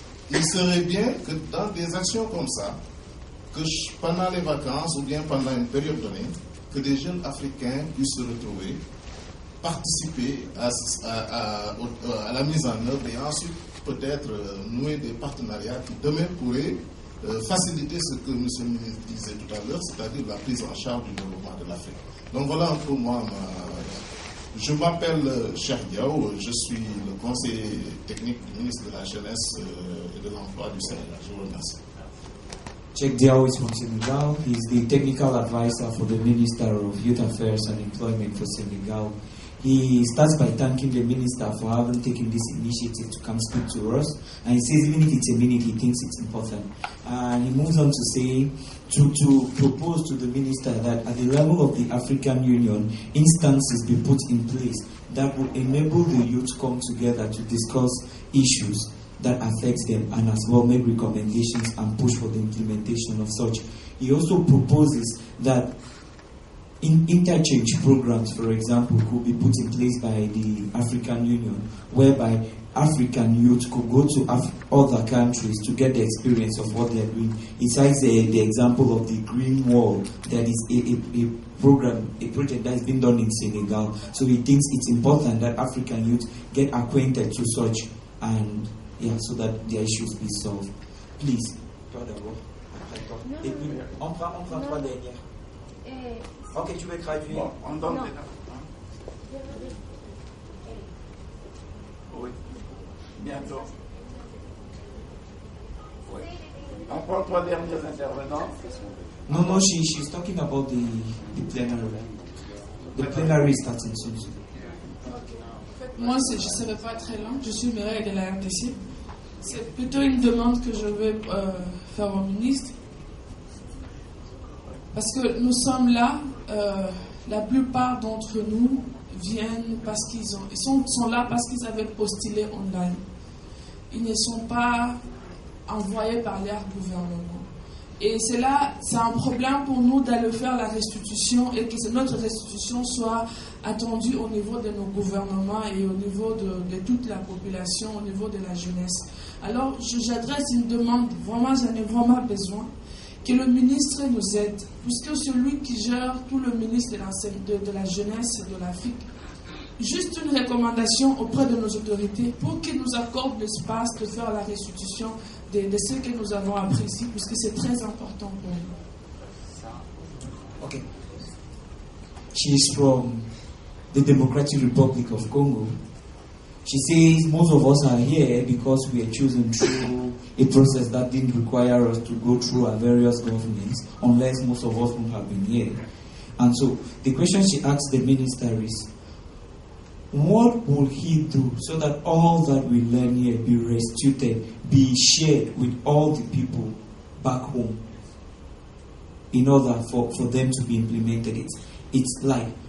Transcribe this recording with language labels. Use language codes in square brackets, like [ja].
[fr] Il serait bien que dans des actions comme ça, que pendant les vacances ou bien pendant une période donnée, que des jeunes africains puissent se retrouver, participer à la mise en œuvre et ensuite peut-être nouer des partenariats qui demain pourraient faciliter ce que M. le ministre disait tout à l'heure, c'est-à-dire la prise en charge du développement de l'Afrique. Donc voilà un peu moi. Je m'appelle Cheikh Diaw, je suis le conseiller technique du ministre de la Jeunesse et de l'Emploi du Sénégal. Je vous remercie. [en] Cheikh Diaw is from Senegal. He is the technical advisor for the Minister of Youth Affairs and Employment for Senegal. He starts by thanking the minister for having taken this initiative to come speak to us. And he says even if it's a minute, he thinks it's important. And he moves on to say, to propose to the minister that at the level of the African Union, instances be put in place that will enable the youth to come together to discuss issues that affect them and as well make recommendations and push for the implementation of such. He also proposes that interchange programs, for example, could be put in place by the African Union, whereby African youth could go to other countries to get the experience of what they are doing. He cites the example of the Green Wall, that is a project that has been done in Senegal. So he thinks it's important that African youth get acquainted to such, and so that their issues be solved. Please, [fr] toi d'abord, après toi. Et puis, on prend trois dernières. Ok, tu veux traduire? Bon, on donne Non. Oui, bientôt. Oui. On prend 3 derniers intervenants. [en] No, she's talking about the plenary. The plenary is starting soon. [fr] Moi, je ne serai pas très long. Je suis Mireille de la RDC. C'est plutôt une demande que je vais faire au ministre. Parce que nous sommes là, la plupart d'entre nous viennent parce qu'ils sont là parce qu'ils avaient postulé online. Ils ne sont pas envoyés par leur gouvernement. Et c'est un problème pour nous d'aller faire la restitution et que notre restitution soit attendue au niveau de nos gouvernements et au niveau de toute la population, au niveau de la jeunesse. Alors, j'adresse une demande, vraiment, j'en ai vraiment besoin, que le ministre nous aide, puisque celui qui gère tout le ministre de la jeunesse et de l'Afrique, juste une recommandation auprès de nos autorités pour qu'ils nous accordent l'espace de faire la restitution de ce que nous avons appris ici, puisque c'est très important pour nous. [en] Okay. She is from the Democratic Republic of Congo. She says most of us are here because we are chosen through a process that didn't require us to go through our various governments, unless most of us would have been here. And so the question she asks the minister is, what will he do so that all that we learn here be restituted, be shared with all the people back home in order for them to be implemented? It's like